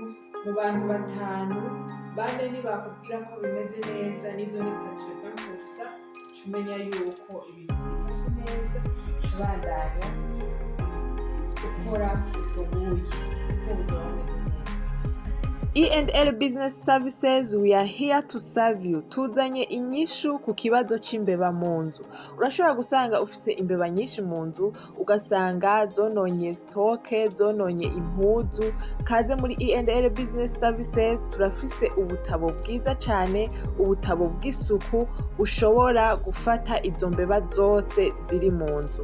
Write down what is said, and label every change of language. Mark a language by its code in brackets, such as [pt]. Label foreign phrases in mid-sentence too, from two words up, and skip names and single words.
[rn] Mu bantu 5 bane ntibakubwira ko bimeze neza, nizo ni 300%. Umenya yuko ibintu bifashe neza, ubandanya ukora ubwo buyi kuko buzoba bumeze neza. [en] E&L Business Services, we are here to serve you. [rn] Tuzanye inyishu ku kibazo c'imbeba mu nzu. Urashobora gusanga ufise imbeba nyinshi mu nzu, ugasanga zononye stoke, zononye impuzu. Kaze muri E&L Business Services, turafise ubutabo bwiza cane, ubutabo bw'isuku ushobora gufata izo mbeba zose ziri mu nzu.